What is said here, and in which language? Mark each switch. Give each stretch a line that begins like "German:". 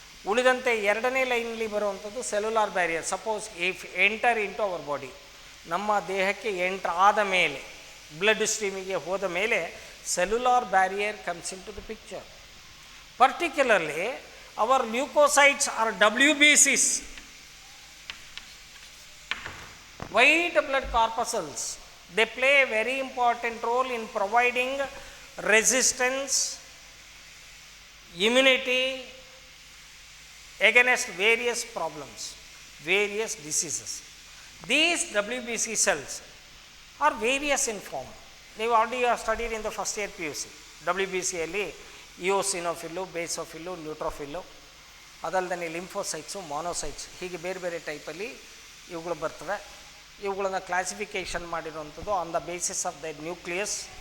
Kannada: ಉಳಿದಂತೆ ಎರಡನೇ ಲೈನಲ್ಲಿ ಬರುವಂಥದ್ದು cellular barrier.
English: suppose if enter into our body,
Kannada: ನಮ್ಮ ದೇಹಕ್ಕೆ ಎಂಟರ್ ಆದ ಮೇಲೆ ಬ್ಲಡ್ ಸ್ಟ್ರೀಮಿಗೆ ಹೋದ ಮೇಲೆ
English: Cellular barrier comes into the picture. Particularly our leucocytes or WBCs, white blood corpuscles. They play a very important role in providing resistance, immunity against various problems, various diseases. These WBC cells are various in form.
Kannada: ನೀವು
English: Already studied in the first year PUC.
Kannada: WBCಯಲ್ಲಿ ಇಯೋಸಿನೋಫಿಲ್ಲು, ಬೇಸೋಫಿಲ್ಲು, ನ್ಯೂಟ್ರೋಫಿಲ್ಲು, ಅದಲ್ಲದೆ ಲಿಂಫೋಸೈಟ್ಸು, monocytes, ಹೀಗೆ ಬೇರೆ ಬೇರೆ ಟೈಪಲ್ಲಿ ಇವುಗಳು ಬರ್ತವೆ. ಇವುಗಳನ್ನು classification ಮಾಡಿರುವಂಥದ್ದು
English: On the basis of the nucleus.